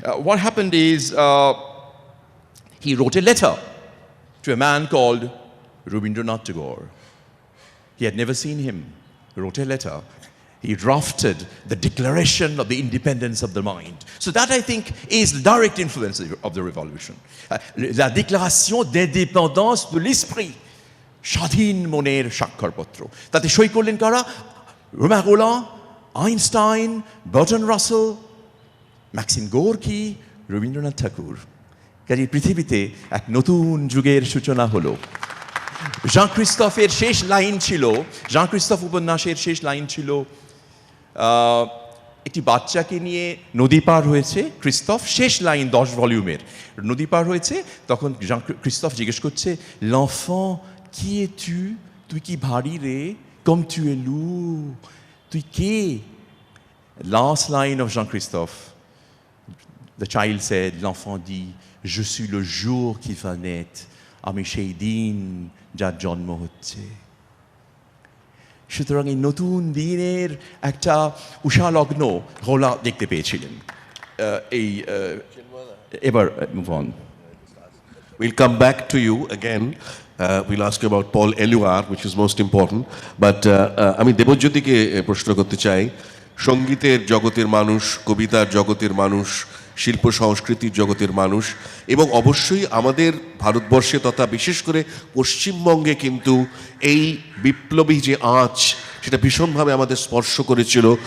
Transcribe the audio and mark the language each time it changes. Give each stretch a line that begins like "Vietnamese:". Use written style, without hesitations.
English: What happened is he wrote a letter to a man called Rabindranath Tagore. He had never seen him. He wrote a letter. He drafted the Declaration of the Independence of the Mind. So that, I think, is the direct influence of the revolution.
French: La Déclaration d'indépendance de l'esprit.
Bangla: স্বাধীন মনের স্বাক্ষরপত্র। তাতে সই করলেন কারা? Roman Roland, Einstein, Burton Rasel, Maxim Gorky, Rabindranath ঠাকুর। কাজে পৃথিবীতে এক নতুন যুগের সূচনা হলো। জাঁ ক্রিস্টফের শেষ লাইন ছিল, জাঁ ক্রিস্টফ উপন্যাসের শেষ লাইন ছিল, একটি বাচ্চাকে নিয়ে নদী পার হয়েছে ক্রিস্টফ, শেষ লাইন 10 ভলিউমের, নদী পার হয়েছে, তখন জাঁ ক্রিস্টফ জিজ্ঞেস করছে,
French: l'enfant, qui es-tu?
Bangla: তুই কি ভারী রে?
French: Comme tu es lourd.
Bangla: তুই কে?
English: Last line of Jean-Christophe. The child said,
French: l'enfant dit, je suis le jour qui va naître.
Bangla: আমি সেই দিন যার জন্ম হচ্ছে। সুতরাং এই নতুন দিনের একটা উষালগ্ন হোলা দেখতে পেয়েছিলেন। এই এবার move on.
English: We'll come back to you again. We'll ask you about Paul Éluard, which is most important.
Bangla: But আমি দেবজ্যোতিকে প্রশ্ন করতে চাই, সঙ্গীতের জগতের মানুষ, কবিতার জগতের মানুষ, শিল্প সংস্কৃতির জগতের মানুষ, এবং অবশ্যই আমাদের ভারতবর্ষে তথা বিশেষ করে পশ্চিমবঙ্গে কিন্তু এই বিপ্লবী যে আঁচ, সেটা ভীষণভাবে আমাদের স্পর্শ করেছিল।